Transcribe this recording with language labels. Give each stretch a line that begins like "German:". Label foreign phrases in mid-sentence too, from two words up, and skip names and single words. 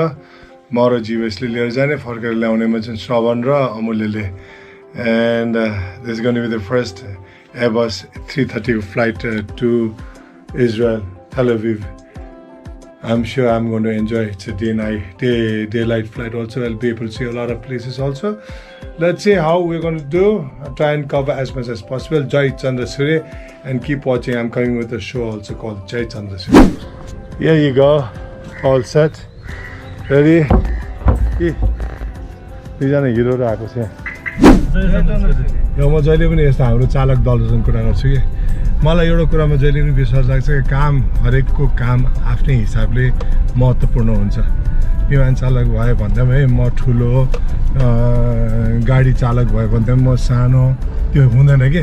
Nepali: म र जीवेशले लिएर जाने, फर्केर ल्याउनेमा चाहिँ श्रवण र अमूल्यले।
English: And this is going to be the first Airbus A330 flight to Israel, Tel Aviv. I'm sure I'm going to enjoy it. It's a daylight flight also. I'll be able to see a lot of places also. Let's see how we're going to do. I'll try and cover as much as possible. Jai Chandra Surya, and keep watching. I'm coming with a show also called Jai Chandra Surya. Here you go, all set. Ready?
Nepali: दुईजना हिरोहरू आएको छ। यो म जहिले पनि यस्तो हाम्रो चालक दलसँग कुरा गर्छु कि मलाई एउटा कुरामा जहिले पनि विश्वास लाग्छ कि काम हरेकको काम आफ्नै हिसाबले महत्त्वपूर्ण हुन्छ। विमान चालक भयो भन्दा पनि म ठुलो, गाडी चालक भयो भन्दा पनि म सानो, त्यो हुँदैन कि।